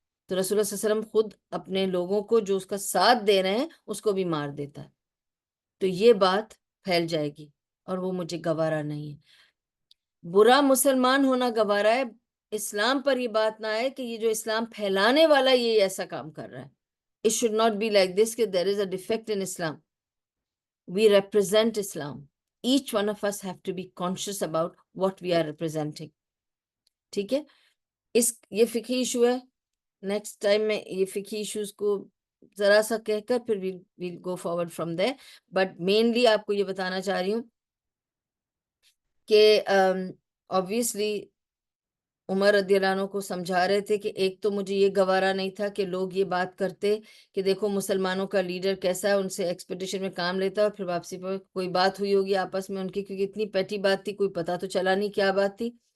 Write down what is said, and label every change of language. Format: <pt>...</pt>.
<ur>تو رسول اللہ صلی اللہ علیہ وسلم خود اپنے لوگوں کو جو اس کا ساتھ دے رہے ہیں اس کو بھی مار دیتا ہے. تو یہ بات پھیل جائے گی اور وہ مجھے گوارا نہیں ہے. برا مسلمان ہونا گوارا ہے, اسلام پر یہ بات نہ آئے کہ یہ جو اسلام پھیلانے والا یہ ایسا کام کر رہا ہے.</ur> <en>It should not be like this کہ there is a defect in Islam. We represent Islam. Each one of us have to be conscious about what we are representing.</en> <ur>ٹھیک ہے, یہ فقہی ایشو ہے. نیکسٹ ٹائم میں یہ فقہی issues کو ذرا سا کہہ کر پھر</ur> <en>we'll go forward from there.</en> <ur>But mainly آپ کو یہ بتانا چاہ رہی ہوں کہ obviously عمر رضی اللہ عنہ کو سمجھا رہے تھے کہ ایک تو مجھے یہ گوارا نہیں تھا کہ لوگ یہ بات کرتے کہ دیکھو مسلمانوں کا لیڈر کیسا ہے, ان سے ایکسپیڈیشن میں کام لیتا اور پھر واپسی پر کوئی بات ہوئی ہوگی آپس میں ان کی, کیونکہ اتنی پیٹی بات تھی کوئی پتہ تو چلا نہیں کیا بات تھی.</ur>